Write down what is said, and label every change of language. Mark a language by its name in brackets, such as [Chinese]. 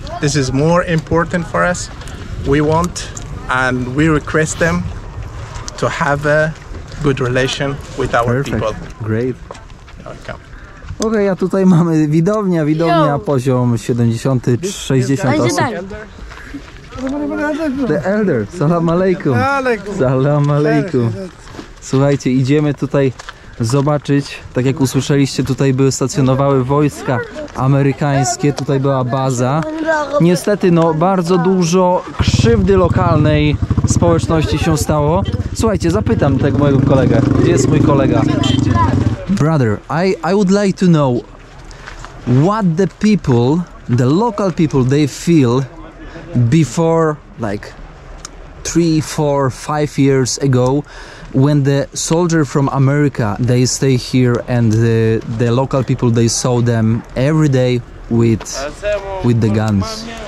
[English] This is more important for us. We want and we request them to have a good relation with our people. Great. Welcome. [Polish] Okej, a tutaj mamy widownia, poziom 70, 60 osób. [English] The elder, salam alaikum. Salam alaikum. [Polish] Słuchajcie, idziemy tutaj zobaczyć, tak jak usłyszeliście, tutaj stacjonowały wojska amerykańskie, tutaj była baza. Niestety, no, bardzo dużo krzywdy lokalnej społeczności się stało. Słuchajcie, zapytam tego mojego kolegę. Gdzie jest mój kolega? [English] Brother, I would like to know what the local people, they feel before like 3, 4, 5 years ago, when the soldier from America they stay here and the local people they saw them every day with the guns.